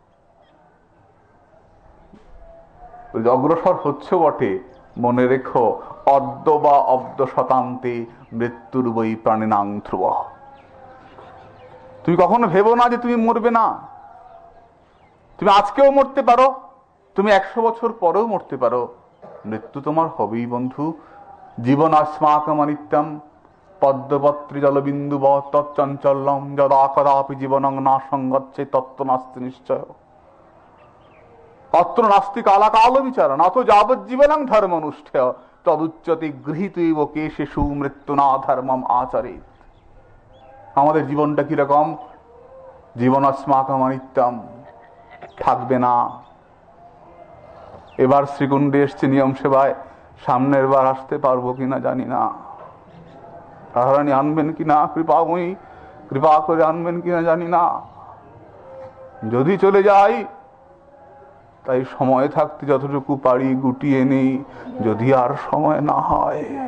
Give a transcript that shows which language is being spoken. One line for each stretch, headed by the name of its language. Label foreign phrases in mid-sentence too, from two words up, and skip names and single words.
Bangla: অগ্রসর হচ্ছে বটে, মনে রেখো
Sanskrit: অদ্য বা অব্দ শতান্তে মৃত্যুর বই প্রাণিনাং ধ্রুব।
Bangla: তুমি কখনো ভেবো না যে তুমি মরবে না। তুমি আজকেও মরতে পারো, তুমি 100 বছর পরেও মরতে পারো, মৃত্যু তোমার হবেই বন্ধু।
Sanskrit: জীবন अस्माकम् अनित्यं পদ্মপত্রী জলবিন্দু তচ্চঞ্চলম যদা কদাপি জীবনং না সংগচ্ছে তত্ত্ব নাস্তি নিশ্চয়। অত্র নাস্তি কালাকাল বিচার নাথ যাবজ্জীবনং ধর্মনুষ্ঠেয় তদুচ্যতে গৃহীতৈব কেশেষু মৃত্যু না ধর্মম আচরেৎ।
Bangla: আমাদের জীবনটা কিরকম? জীবন
Sanskrit: अस्माकम् अनित्यं,
Bangla: থাকবে না। এবার শ্রীকুণ্ডে এসছে নিয়ম সেবায়, সামনের বার আসতে পারবো কিনা জানি না, রাধারানী আনবেন কিনা, কৃপাময়ী কৃপা করে আনবেন কিনা জানি না। যদি চলে যাই, তাই সময় থাকতে যতটুকু পারি গুটিয়ে নেই, যদি আর সময় না হয়।